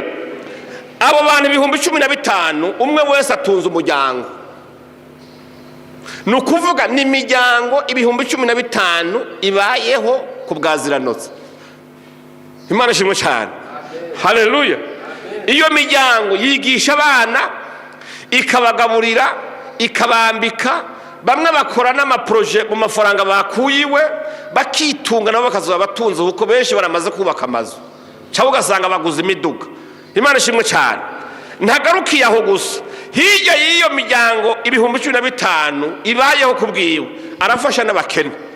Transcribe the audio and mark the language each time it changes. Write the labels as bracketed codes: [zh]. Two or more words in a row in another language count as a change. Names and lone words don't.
[rn] Abo bantu 15,000 umwe wese atunze umuryango. Nukuvuga ni imiryango 15,000 ibayeho ku bwaziranotse. Imana ishimwe cyane. Haleluya. Iyo miryango yigisha abana, ikabagaburira, ikabambika, bamwe bakora n'amaproje mu mafaranga bakuyiwe, bakitunga nabo bakazoba batunze kuko benshi baramaze kubaka amazu cyangwa ugasanga baguze imiduga. Imana ishimwe cyane. Ntagarukiye aho gusa, hirya y'iyo miryango 15,000 ibayeho kubwiwe, arafasha n'abakene.